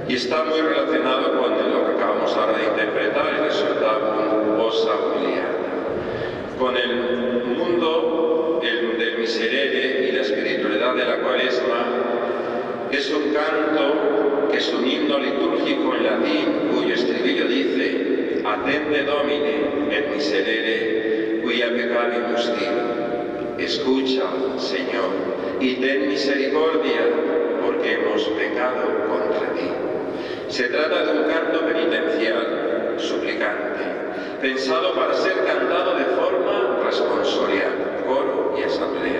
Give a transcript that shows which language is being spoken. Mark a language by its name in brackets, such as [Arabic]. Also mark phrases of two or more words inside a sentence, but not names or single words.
[Spanish] Y está muy relacionado con lo que acabamos ahora de interpretar, el Exsultabum Ossa Juliana. Con el mundo del Miserere y la espiritualidad de la Cuaresma, es un canto que es un himno litúrgico en latín cuyo estribillo dice: [Latin] Attende Domine et Miserere, quia peccavimus tibi. [Spanish] Escucha, Señor, y ten misericordia, porque hemos pecado contra ti. Se trata de un canto penitencial, suplicante, pensado para ser cantado de forma responsorial, coro y asamblea.